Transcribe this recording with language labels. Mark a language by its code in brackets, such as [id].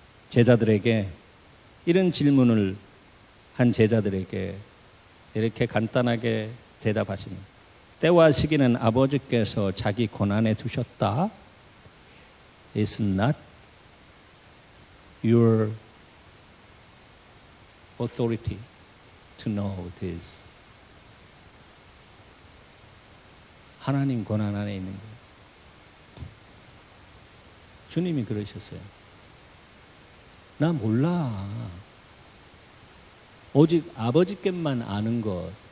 [ko] 제자들에게 이런 질문을 한 제자들에게 이렇게 간단하게 대답하십니다. 때와 시기는 아버지께서 자기 권한에 두셨다. [en] It's not your authority to know this. [ko] 하나님 권한 안에 있는 거예요. 주님이 그러셨어요. 나 몰라. 오직 아버지께만 아는 것.